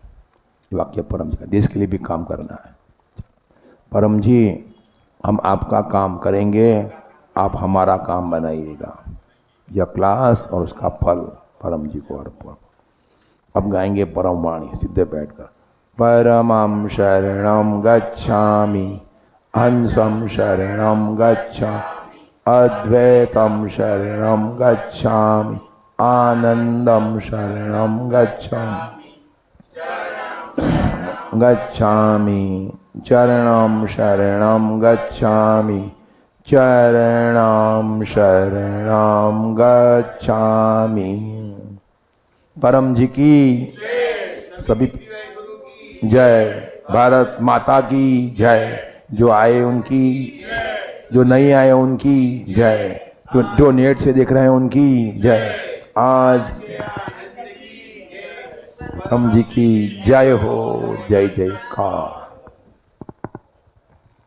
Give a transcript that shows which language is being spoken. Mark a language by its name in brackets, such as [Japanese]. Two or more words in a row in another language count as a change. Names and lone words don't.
[Hindi] ये वाक्य परम जी का, देश के लिए भी काम करना है। परम जी, हम आपका काम करेंगे, आप हमारा काम बनाइएगा। यह क्लास और उसका फल परम जी को अर्पण। अब गाएंगे परम वाणी सीधे बैठकर। [Sanskrit] परमं शरणं गच्छामि, हंसं शरणं गच्छामि, अद्वैतं शरणं गच्छामि, आनंदं शरणं गच्छामि, चरणं शरणं गच्छामि, चरणं शरणं गच्छामि। [Hindi] परम जी की सभी जय, भारत माता की जय। जो आए उनकी, जो नहीं आए उनकी जय, जो नेट से देख रहे हैं उनकी जय। आज परम जी की जय हो, जय जयकार।